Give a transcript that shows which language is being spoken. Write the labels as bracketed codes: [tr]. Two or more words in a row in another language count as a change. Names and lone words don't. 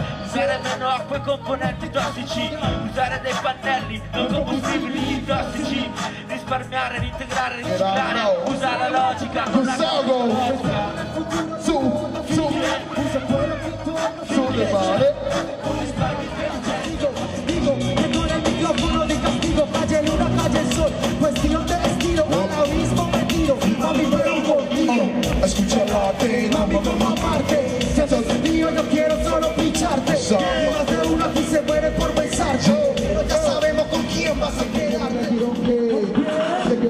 [it] Usare meno acqua e componenti tossici. Usare dei pannelli, non combustibili tossici. Risparmiare, reintegrare, riciclare. Usa la logica, non la logica. Sulle mani. [es] Digo que con el micrófono de castigo calle luna, calle el sol, cuestión de estilo, ahora mismo metido, mami pero contigo, escucha la pena, mami toma parte, si haces mío yo quiero solo pincharte, más de uno aquí se muere por besarte, pero ya sabemos con quién vas a quedarte.